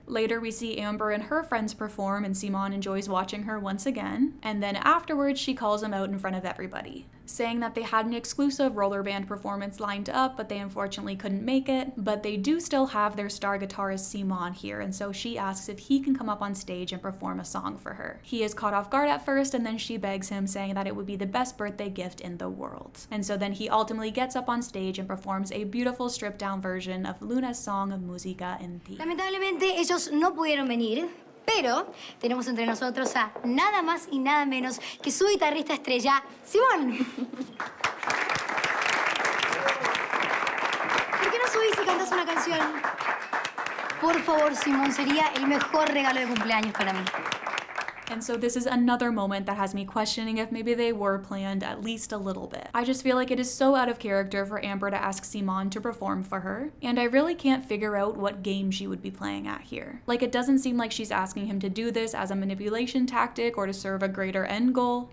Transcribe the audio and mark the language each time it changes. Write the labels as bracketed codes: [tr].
[en] Later we see Amber and her friends perform, and Simón enjoys watching her once again, and then afterwards she calls him out in front of everybody, saying that they had an exclusive roller band performance lined up, but they unfortunately couldn't make it, but they do still have their star guitarist Simón here, and so she asks if he can come up on stage and perform a song for her. He is caught off guard at first, and then she begs him, saying that it would be the best birthday gift in the world. And so then he ultimately gets up on stage and performs a beautiful stripped down version of Luna's song of Música en Ti. [es] Lamentablemente ellos no pudieron venir, pero tenemos entre nosotros a nada más y nada menos que su guitarrista estrella, Simón. ¿Por qué no subís y cantas una canción? Por favor, Simón, sería el mejor regalo de cumpleaños para mí. [en] And so this is another moment that has me questioning if maybe they were planned at least a little bit. I just feel like it is so out of character for Amber to ask Simón to perform for her, and I really can't figure out what game she would be playing at here. Like, it doesn't seem like she's asking him to do this as a manipulation tactic or to serve a greater end goal.